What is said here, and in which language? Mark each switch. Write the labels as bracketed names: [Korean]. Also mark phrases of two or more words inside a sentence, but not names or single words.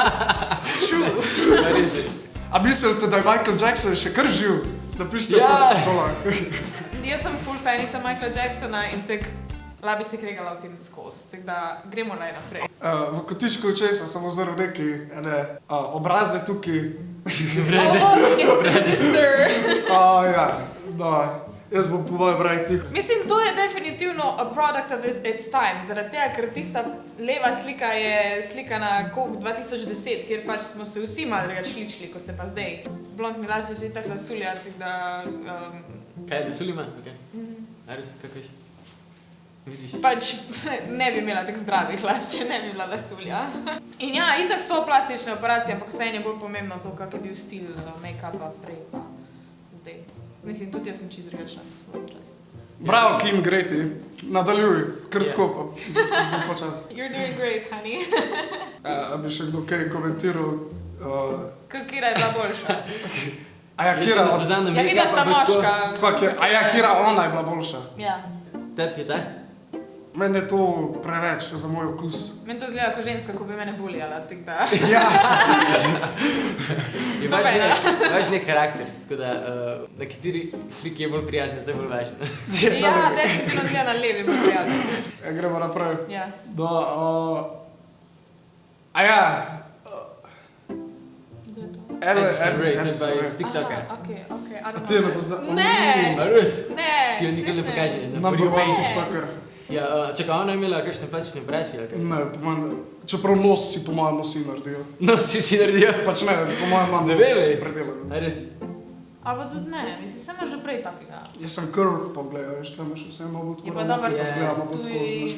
[English] True. [Slovenian] A mislite, da je Michael Jackson še kar živ? Napišite to. Jaz sem full fanica Michaela Jacksona in tek labi se kregala v tem skozi, tako da gremo naj naprej. V kotičku očesa sem ozrl neki obraze tukaj. [English] It's the sister. [Slovenian] Ja, da. Jaz bom po mojem braj tiho. Mislim, to je definitivno [English] a product of its time, [Slovenian] zaradi tega, ker tista leva slika je slika na koliko 2010, kjer pač smo se vsi malo drugače ličili, ko se pa zdaj. Blondni lasje so itak lasulja, tako da... Kaj, lasulji ima? Ok. A res, kako veš? Vidiš? Pač ne bi imela tak zdravih las, če ne bi bila lasulja. In ja, itak so plastične operacije, ampak vseeno je bolj pomembno to, kak je bil stil make-upa prej pa zdaj. Mislim, tudi jaz sem čist drugačna v svojem času. Bravo, Kim, grej ti. Nadaljuj, krtko pa bom počas. [English] You're doing great, honey. [Slovenian] A bi še kdo kaj komentiral? Kira je bila boljša? Aja, Kira... Ja, videla sta moška. Aja, Kira, ona je bila boljša. Ja. Tebi je ta? Meni je to preveč za moj okus. Meni to izgleda kot ženska, ko bi mene bulijala, tako da... Ja, Imaš nek karakter, tako da na kateri sliki je bolj prijazna, to je bolj važno. Ja, definitivno izgleda na levi bolj prijazna. Gremo naprej. Ja. Aja. Edison Ray, to je pa iz TikToka. Ok. Ti je ne poznam? Ne! A res? Ne! Ti jo nikoli ne pokaže. [English] Number one TikToker. [Slovenian] Ja, čakaj, ona je imela kakšne plastične operacije, ali kaj? Ne, po mojem, čeprav nos si po mojem vsi naredijo. Nos si naredijo? Pač ne, po mojem imam nos predelan. A res? Ali pa tudi ne, mislim, sem že prej takega. Jaz sem curve pogledal, veš, tam še vse malo tako. Je pa dober, tu